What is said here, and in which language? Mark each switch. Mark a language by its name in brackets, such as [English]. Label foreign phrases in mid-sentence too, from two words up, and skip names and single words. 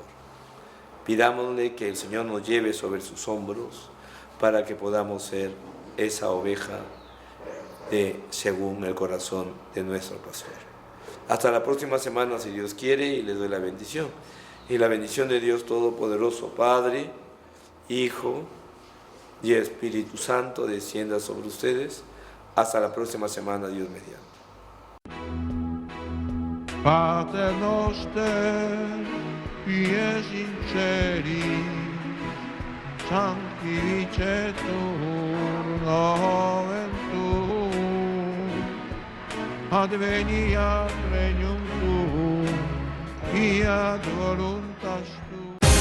[Spanish] Pidámosle que el Señor nos lleve sobre sus hombros para que podamos ser esa oveja según el corazón de nuestro pastor. Hasta la próxima semana, si Dios quiere, y les doy la bendición. Y la bendición de Dios Todopoderoso, Padre, Hijo y Espíritu Santo, descienda sobre ustedes. Hasta la próxima semana, Dios mediante. [Latin] Pater noster, qui es in celi, sanctificetur nomen tuum, adveniat regnum tuum, fiat voluntas tua.